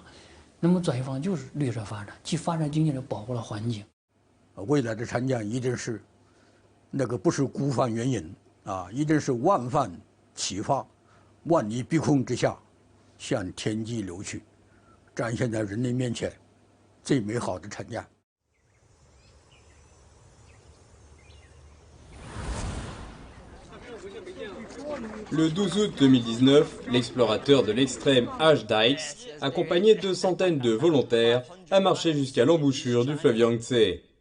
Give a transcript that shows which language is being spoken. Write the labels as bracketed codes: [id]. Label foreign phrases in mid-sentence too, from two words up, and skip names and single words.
[zh] 那么转型方向就是绿色发展，既发展经济又保护了环境。未来的长江一定是那个不是孤帆远影啊，一定是万帆齐发，万里碧空之下向天际流去，展现在人类面前最美好的长江。 [fr] Le 12 août 2019, l'explorateur de l'extrême H. Dykes, accompagné de centaines de volontaires, a marché jusqu'à l'embouchure du fleuve Yangtze.